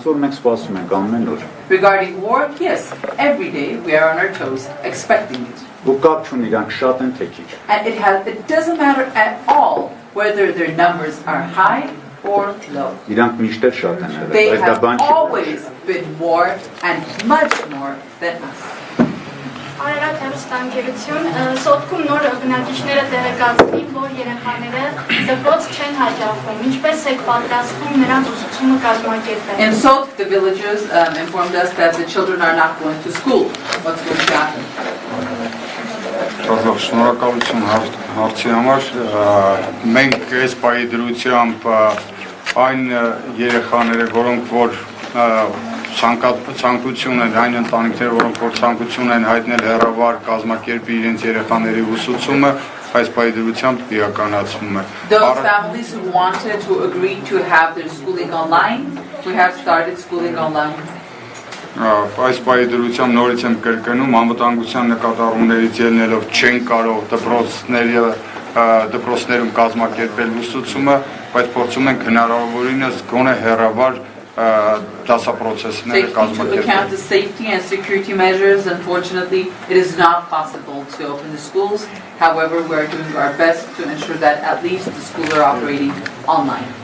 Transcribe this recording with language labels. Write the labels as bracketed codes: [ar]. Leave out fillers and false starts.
[en] Regarding war, yes, every day we are on our toes, expecting it. And it doesn't matter at all whether their numbers are high or low. They have always been more and much more than us. [hy] Արարատ հեռուստաընկերություն, Սոտքում նոր բնակիչները տեղեկացրին, որ երեխաները դպրոց չեն հաճախում, ինչպես եք պատրաստվում նրանց ուսուցումը կազմակերպել։ [en] In Sot, the villagers informed us that the children are not going to school. What's going to happen? [hy] Շնորհակալություն հարցի համար։ Մենք այս պայդրությամբ այն երեխաները, որոնք որ ցանկություն են, այն ընտանիքները, որոնք որ ցանկություն են հայտնել հեռավար կազմակերպի իրենց երեխաների ուսուցումը, այս պայդրությամբ իրականացվում է։ [en] Those families who wanted to agree to have their schooling online, we have started schooling online. [hy] Այս պայդրությամբ նորից եմ կրկնում, անվտանգության նկատառումներից ելնելով չեն կարող դպրոցներում կազմակերպել ուսուցումը, բայց փորձում ենք հնարավորինս գոնե հեռավար դասապրոցեսները կազմակերպել։ [en] Taking into account the safety and security measures, unfortunately, it is not possible to open the schools. However, we are doing our best to ensure that at least the schools are operating online.